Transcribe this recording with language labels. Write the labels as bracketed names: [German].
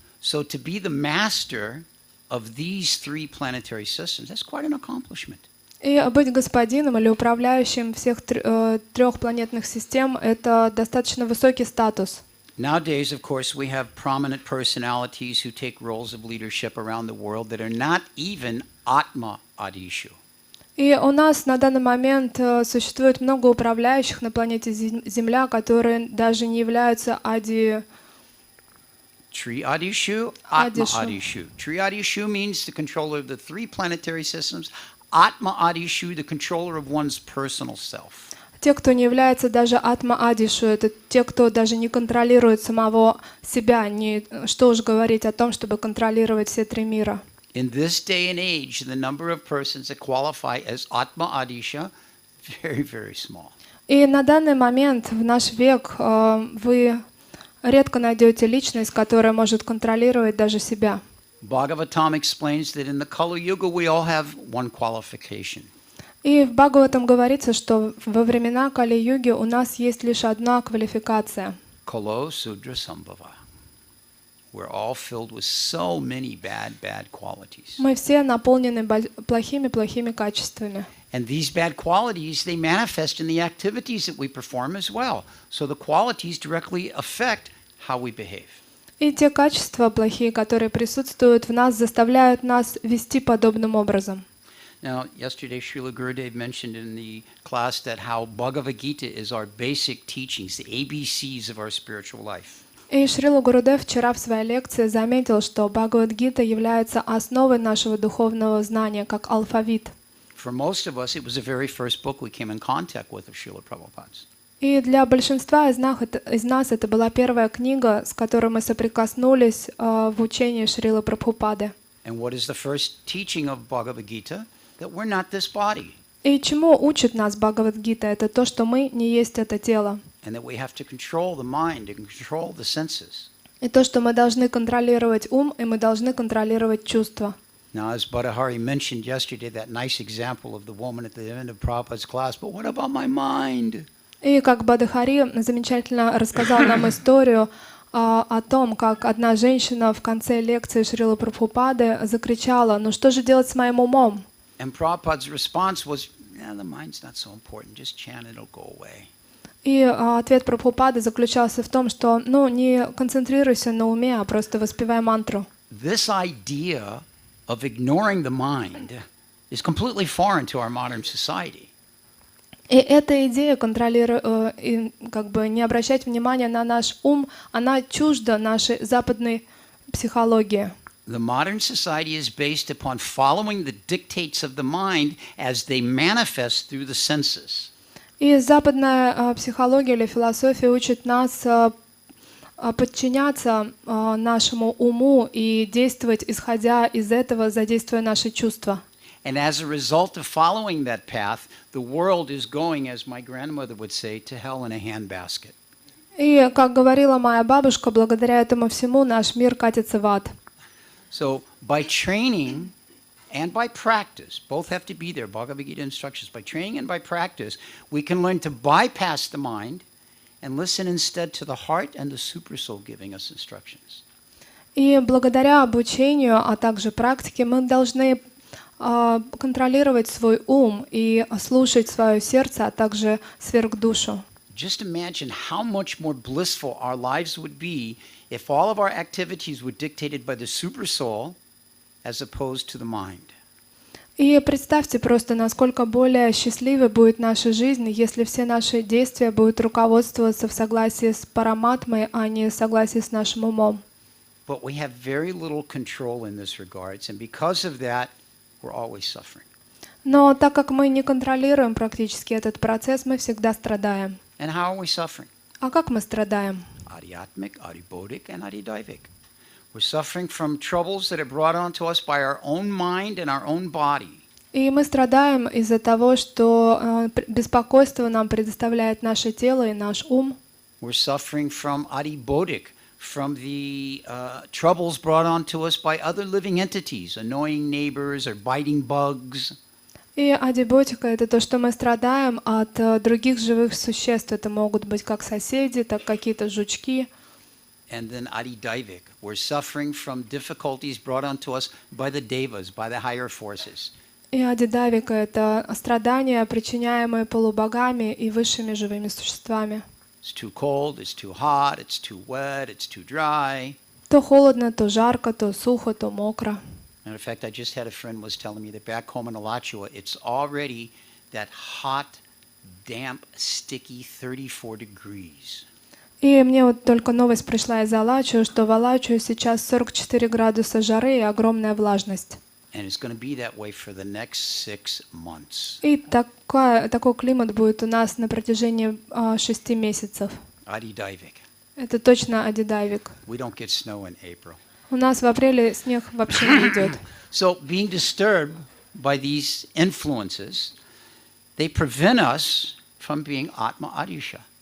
[English] So to be the master of these three planetary systems, that's quite an accomplishment. [Russian] И быть господином или управляющим всех трех планетных систем — это достаточно высокий статус. [English] Nowadays, of course, we have prominent personalities who take roles of leadership around the world that are not even Atma Adishu. [Russian] И у нас на данный момент существует много управляющих на планете Земля, которые даже не являются [English] Tri Adishu, Atma Adishu. Tri Adishu means the controller of the three planetary systems. Atma Adishu, the controller of one's personal self. [Russian] Те, кто не является даже Атма-Адишу, это те, кто даже не контролирует самого себя, что уж говорить о том, чтобы контролировать все три мира. [English] In this day and age, the number of persons that qualify as Atma Adisha, very, very small. [Russian] И на данный момент, в наш век, вы редко найдете личность, которая может контролировать даже себя. [English] Bhagavatam explains that in the Kali Yuga we all have one qualification. [Russian] И в Бхагаватам говорится, что во времена Кали-юги у нас есть лишь одна квалификация. [Sanskrit] Kalo Sudra Sambhava. [English] We're all filled with so many bad qualities. [Russian] Мы все наполнены плохими качествами. [English] And these bad qualities, they manifest in the activities that we perform as well. So the qualities directly affect how we behave. [Russian] И те качества плохие, которые присутствуют в нас, заставляют нас вести подобным образом. [English] Now, yesterday Srila Gurudev mentioned in the class that how Bhagavad Gita is our basic teachings, the ABCs of our spiritual life. [Russian] И Шрила Гурудев вчера в своей лекции заметил, что Бхагавад-гита является основой нашего духовного знания, как алфавит. [English] For most of us, it was the very first book we came in contact with of Srila Prabhupada's. [Russian] И для большинства из нас это была первая книга, с которой мы соприкоснулись в учении Шрилы Прабхупады. [English] And what is the first teaching of Bhagavad Gita? That we're not this body. [Russian] И чему учит нас Бхагавад-гита? Это то, что мы не есть это тело. [English] And that we have to control the mind and control the senses. [Russian] И то, что мы должны контролировать ум, и мы должны контролировать чувства. [English] Now, as Badahari mentioned yesterday, that nice example of the woman at the end of Prabhupada's class, but what about my mind? [Russian] И как Бадахари замечательно рассказал нам историю о том, как одна женщина в конце лекции Шрилы Прабхупады закричала: «Ну что же делать с моим умом?» [English] And Prabhupada's response was, the mind's not so important, just chant, it'll go away. [Russian] И ответ Прабхупады заключался в том, что не концентрируйся на уме, а просто воспевай мантру. [English] this idea of ignoring the mind is completely foreign to our modern society. [Russian] И эта идея как бы не обращать внимания на наш ум, она чужда нашей западной психологии. [English] The modern society is based upon following the dictates of the mind as they manifest through the senses. [Russian] И западная психология или философия учит нас подчиняться нашему уму и действовать, исходя из этого, задействуя наши чувства. [English] And as a result of following that path, the world is going, as my grandmother would say, to hell in a handbasket. [Russian] И, как говорила моя бабушка, благодаря этому всему наш мир катится в ад. [English] So by training and by practice, both have to be there, Bhagavad Gita instructions, by training and by practice, we can learn to bypass the mind and listen instead to the heart and the supersoul giving us instructions. [Russian] И благодаря обучению, а также практике, мы должны контролировать свой ум и слушать свое сердце, а также сверхдушу. [English] Just imagine how much more blissful our lives would be if all of our activities were dictated by the supersoul as opposed to the mind. [Russian] И представьте просто, насколько более счастливой будет наша жизнь, если все наши действия будут руководствоваться в согласии с параматмой, а не в согласии с нашим умом. [English] But we have very little control in this regards, and because of that, we're always suffering. [Russian] Но так как мы не контролируем практически этот процесс, мы всегда страдаем. [English] And how are we suffering? [Russian] А как мы страдаем? [English] Adhyatmic, adhibodic, and adhidaivik. We're suffering from troubles that are brought onto us by our own mind and our own body. [Russian] И мы страдаем из-за того, что беспокойство нам предоставляет наше тело и наш ум. [English] We're suffering from adhibodic, from the troubles brought onto us by other living entities, annoying neighbors or biting bugs. [Russian] И адиботика — это то, что мы страдаем от других живых существ. Это могут быть как соседи, так какие-то жучки. [English] And then adidaivik, we're suffering from difficulties brought onto us by the devas, by the higher forces. [Russian] И адидавика — это страдания, причиняемые полубогами и высшими живыми существами. [English] It's too cold, it's too hot, it's too wet, it's too dry. [Russian] То холодно, то жарко, то сухо, то мокро. [English] Matter of fact, I just had a friend was telling me that back home in Alachua, it's already that hot, damp, sticky 34 degrees. [Russian] И мне вот только новость пришла из Алачио, что в Алачио сейчас 44 градуса жары и огромная влажность. [English] And it's going to be that way for the next 6 months. [Russian] И такой климат будет у нас на протяжении 6 месяцев. [English] Adidaivik. [Russian] Это точно адидавик. [English] We don't get snow in April. [Russian] У нас в апреле снег вообще не идет. [English] So being disturbed by these influences, they prevent us from being Atma Adisha.